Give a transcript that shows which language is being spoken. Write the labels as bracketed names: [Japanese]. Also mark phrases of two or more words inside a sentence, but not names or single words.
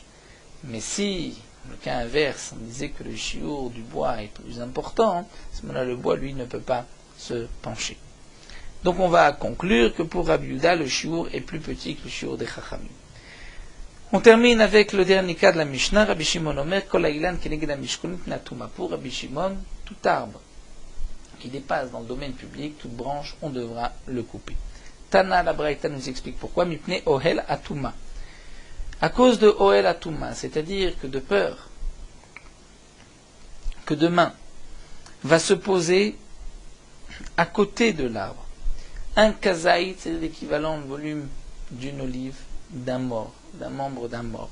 [French] Mais si, le cas inverse, on disait que le shiur du bois est plus important, à ce moment-là, le bois, lui, ne peut pas se pencher. Donc on va conclure que pour Rabbi Yehuda, le shiur est plus petit que le shiur des Chachamim. On termine avec le dernier cas de la Mishnah, Rabbi Shimon [Hebrew] אומר, כל האילן כנגד המשכונית נטומה. [French] Pour Rabbi Shimon, tout arbre qui dépasse dans le domaine public, toute branche, on devra le couper. Tana, la Braïta nous explique pourquoi, [Hebrew] מפני אהל הטומאה. [French] À cause de [Hebrew] אהל הטומאה, [French] c'est-à-dire que de peur que demain va se poser à côté de l'arbre un kazaït, c'est l'équivalent de volume d'une olive, d'un mort, d'un membre d'un mort.